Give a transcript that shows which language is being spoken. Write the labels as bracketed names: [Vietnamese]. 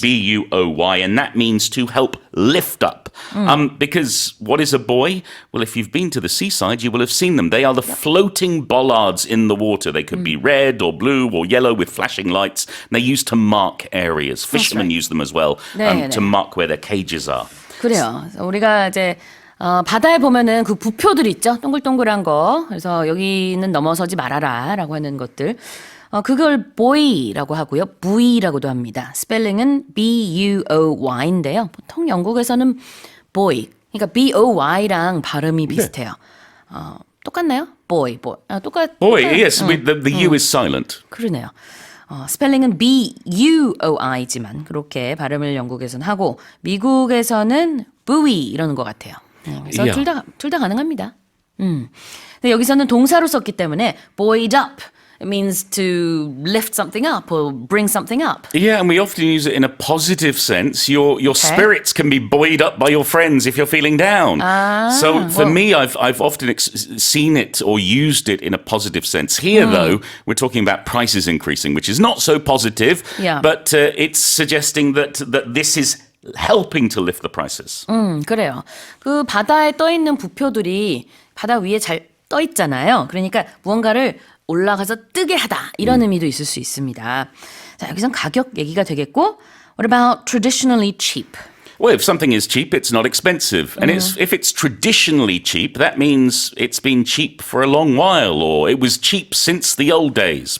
[English] B-U-O-Y, and that means to help lift up. Because what is a buoy? Well, if you've been to the seaside, you will have seen them. They are the floating bollards in the water. They could be red or blue or yellow with flashing lights. And they're used to mark areas. Fishermen use them as well [Korean] 네, [English] to [Korean] 네. [English] mark where their cages are. [Korean] 그래요. 우리가 이제 바다에 보면은 그 부표들 있죠. 동글동글한 거. 그래서 여기는 넘어서지 말아라라고 하는 것들. 그걸 boy라고 하고요. buoy라고도 합니다. 스펠링은 B-U-O-Y인데요. 보통 영국에서는 boy. 그러니까 B-O-Y랑 발음이 비슷해요. 똑같나요? boy. [English] Boy, yes, the U is silent. [Korean] 그러네요. 스펠링은 B-U-O-I지만 그렇게 발음을 영국에서는 하고 미국에서는 buoy 이러는 것 같아요. 그래서 [English] Yeah. [Korean] 둘 다 가능합니다. 근데 여기서는 동사로 썼기 때문에 buoyed up. [English] It means to lift something up or bring something up. Yeah, and we often use it in a positive sense. Your spirits can be buoyed up by your friends if you're feeling down. So for me, I've often seen it or used it in a positive sense. Here, though, we're talking about prices increasing, which is not so positive. Yeah. But it's suggesting that this is helping to lift the prices. [Korean] 그래요. 그 바다에 떠 있는 부표들이 바다 위에 잘 떠 있잖아요. 그러니까 무언가를 올라가서 뜨게 하다 이런 의미도 있을 수 있습니다. 자, 여기선 가격 얘기가 되겠고, [English] what about traditionally cheap? Well, if something is cheap, it's not expensive. And if it's traditionally cheap, that means it's been cheap for a long while, or it was cheap since the old days.